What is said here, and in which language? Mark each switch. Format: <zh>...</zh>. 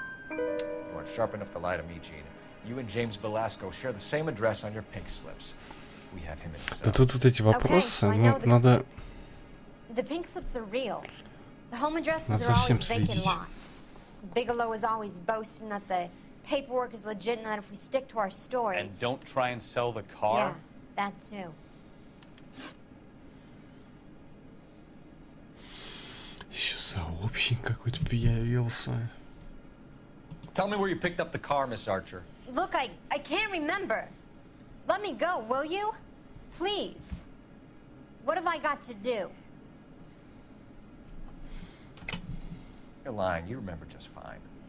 <en>You weren't sharp enough to lie to me, Gene. You and James Belasco share the same address on your pink slips. We have him in</en> <ru>Да тут вот эти вопросы, ну, надо...</ru> <en>The pink slips are real. The home addresses are always vacant lots. Bigelow is always boasting that the paperwork is legit and that if we stick to our stories... And don't try and sell the car? Yeah, that too.</en> <ru>Еще сообщник какой-то появился.</ru> <en>Tell me where you picked up the car, Miss Archer. Look, I can't remember. Let me go, will you? Please. What have I got to do? You're lying. You remember just fine.</en>